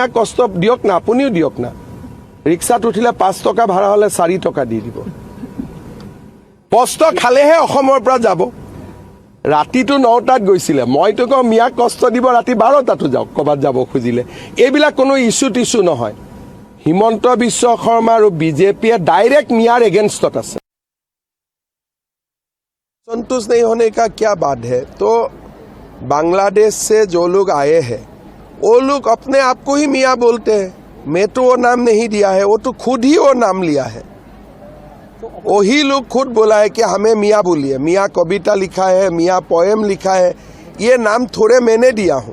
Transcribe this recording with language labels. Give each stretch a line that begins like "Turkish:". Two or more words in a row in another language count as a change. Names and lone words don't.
Assamese: কষ্ট দিয়ক না আপুনিও দিয়ক না ৰিক্সাত উঠিলে 5 টকা ভাড়া হলে 4 টকা দি দিব কষ্ট খালেহে অসমৰ পৰা যাব ৰাতিটো 9টাত গৈছিলে মইতো কওঁ মিয়া কষ্ট দিব ৰাতি 12টাতো যাওক কবাত যাব খুজিলে এইবিলাক কোনো ইস্যু নহয় হিমন্ত বিশ্ব শৰ্মা আৰু বিজেপিয়ে ডাইৰেক্ট মিয়াৰ এগেইনষ্টত আছে
Hindi: संतोष नहीं होने का क्या बात है तो बांग्लादेश से जो लोग आए हैं वो लोग अपने आप को ही मियाँ बोलते हैं मैं तो वो नाम नहीं दिया है वो तो खुद ही वो नाम लिया है वही लोग खुद बोला है कि हमें मियाँ बोलिए मियाँ कविता लिखा है मियाँ पोएम लिखा है ये नाम थोड़े मैंने दिया हूँ